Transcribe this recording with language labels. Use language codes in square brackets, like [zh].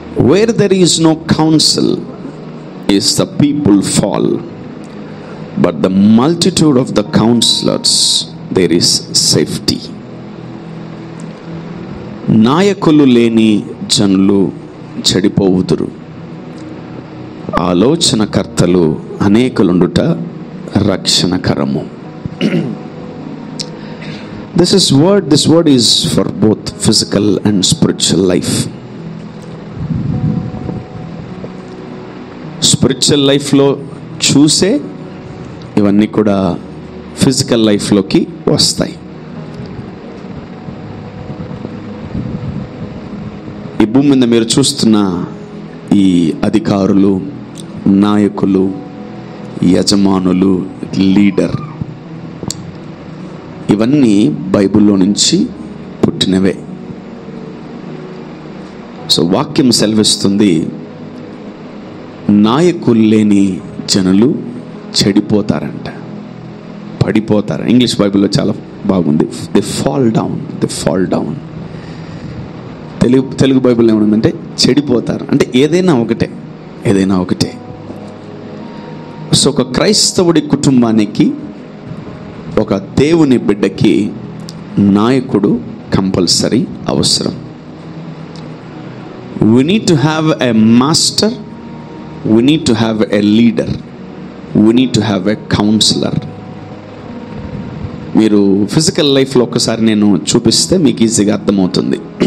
[en] Where there is no counsel is the people fall. But the multitude of the counselors, there is safety. [te] నాయకులు లేని జనులు చెడిపోవుదురు, ఆలోచనకర్తలు అనేకులుండుట రక్షణకరము. [en] This word is for both physical and spiritual life. [te] Spiritual లైఫ్లో చూసే ఇవన్నీ కూడా physical లైఫ్లోకి వస్తాయి. ఈ భూమి మీద మీరు చూస్తున్న ఈ అధికారులు, నాయకులు, యజమానులు, లీడర్, ఇవన్నీ బైబిల్లో నుంచి పుట్టినవే. సో వాక్యం సెలవిస్తుంది, నాయకులు లేని జనులు చెడిపోతారంట, పడిపోతారు. ఇంగ్లీష్ బైబిల్లో చాలా బాగుంది, [en] They fall down. [te] Telugu Bible ఏమనుందంటే చెడిపోతారు అంటే ఏదైనా ఒకటే. సో ఒక క్రైస్తవుడి కుటుంబానికి, ఒక దేవుని బిడ్డకి నాయకుడు కంపల్సరీ అవసరం. [en] We need to have a master, we need to have a leader, we need to have a counselor. [te] మీరు ఫిజికల్ లైఫ్లో ఒకసారి నేను చూపిస్తే మీకు ఈజీగా అర్థమవుతుంది.